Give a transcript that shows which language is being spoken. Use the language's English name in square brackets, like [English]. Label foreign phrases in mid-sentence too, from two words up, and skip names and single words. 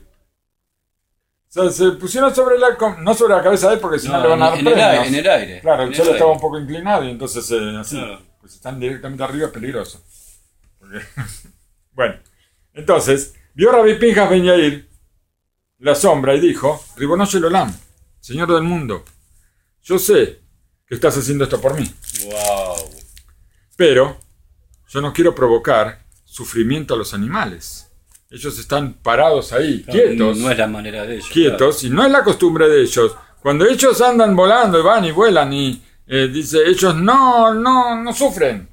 [Spanish] O sea, se pusieron no sobre la cabeza de él, porque si no le van a dar premios. En el aire. Claro, el cielo estaba un poco inclinado y entonces así, claro. Pues están directamente arriba, es peligroso. Bueno, entonces, vio Rabbi Pinchas ben Yair la sombra y dijo: [Hebrew] רבונו של עולם, [Spanish] Señor del mundo, yo sé que estás haciendo esto por mí. Wow. Pero yo no quiero provocar sufrimiento a los animales. Ellos están parados ahí, quietos. No es la manera de ellos. Quietos, claro. Y no es la costumbre de ellos. Cuando ellos andan volando y van y vuelan y dice, ellos no sufren.